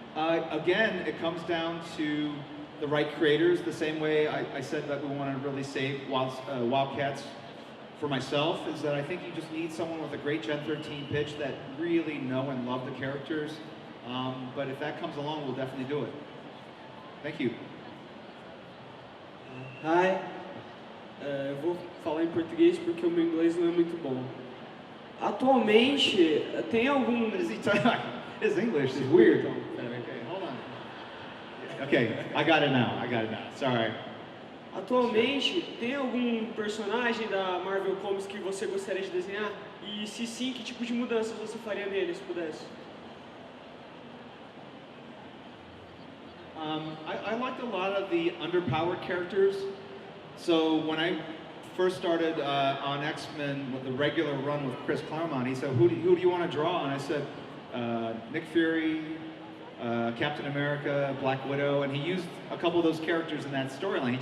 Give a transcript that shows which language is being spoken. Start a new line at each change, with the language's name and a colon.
English: Again, it comes down to the right creators. The same way I said that we want to really save Wildcats for myself, is that I think you just need someone with a great Gen 13 pitch that really know and love the characters. But if that comes along, we'll definitely do it. Thank you. Hi.
Portuguese: Eu vou falar em português porque o meu inglês não é muito bom. Atualmente, tem algum...
English: What is he talking? His English is weird. Okay, hold on. Okay, I got it now. Sorry.
Portuguese: Atualmente, tem algum personagem da Marvel Comics que você gostaria de desenhar? E se sim, que tipo de mudanças você faria nele, se pudesse?
English: I liked a lot of the underpowered characters. So when I first started on X-Men with the regular run with Chris Claremont, he said, who do you want to draw? And I said, Nick Fury, Captain America, Black Widow, and he used a couple of those characters in that storyline.